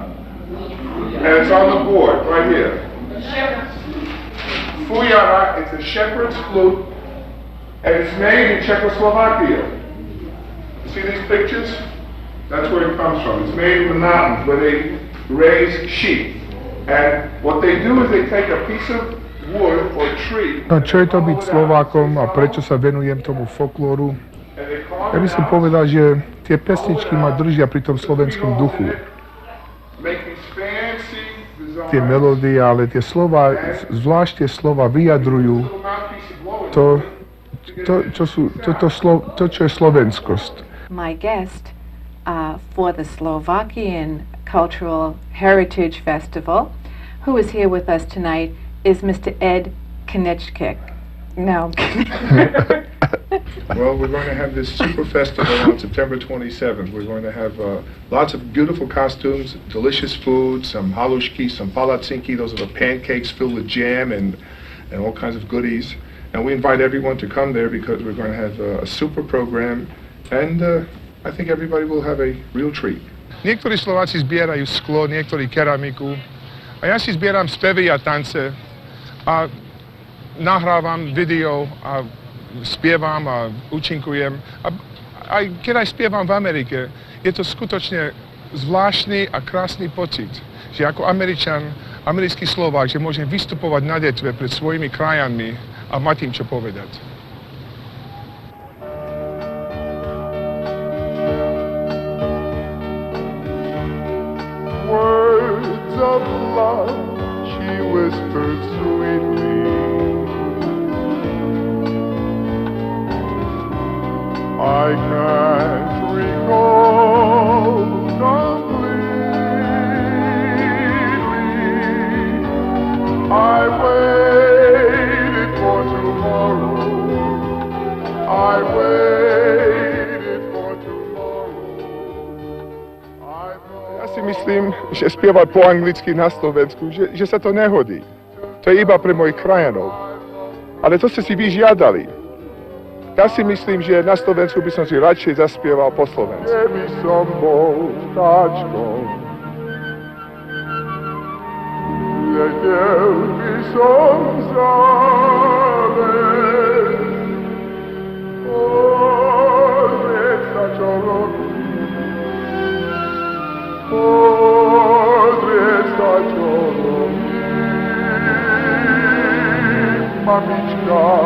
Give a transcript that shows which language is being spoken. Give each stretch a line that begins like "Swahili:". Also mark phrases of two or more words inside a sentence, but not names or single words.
English: And it's on the board, right here. Fuyara, it's a shepherd's flute. And it's made in Czechoslovakia. You see these pictures? That's where it comes from. It's made in the mountains where they raise sheep. And what they do is they take a piece of wood or tree.
Slovak: No, čo je to byť Slovákom a prečo sa venujem tomu folklóru? Ja by som povedal, že tie pesničky ma držia pri tom slovenskom duchu. Tie melódie, ale tie slova, zvlášť tie slova vyjadrujú to, čo je slovenskosť.
English: My guest for the Slovakian Cultural Heritage Festival, who is here with us tonight, is Mr. Ed Konečkik. No. Well, we're going to have this super festival on September 27th. We're going to have lots of beautiful costumes, delicious food, some halushki, some palatsinki. Those are the pancakes filled with jam and all kinds of goodies. And we invite everyone to come there because we're going to have a super program. And I think everybody will have a real treat.
Slovak: Niektorí Slováci zbierajú sklo, niektorí keramiku. A ja si zbieram spevy a tance a nahrávam video a spievam a účinkujem. A aj keď aj spievam v Amerike, je to skutočne zvláštny a krásny pocit, že ako Američan, americký Slovák, že môžem vystupovať na detve pred svojimi krajanmi a mať im čo povedať.
English: Words of love, she whispered sweetly. I can't recall completely. I waited for tomorrow. I waited for tomorrow.
Slovak: Ja si myslím, že spievať po anglicky na Slovensku, že sa to nehodí. To je iba pre mojich krajanov. Ale to ste si vyžiadali. Ja si myslím, že na Slovensku by som si radšej zaspieval po slovensku. Keby som bol vtáčkom, letel by som záves, pozrieť sa, čo robí, pozrieť sa, čo robí, mamička.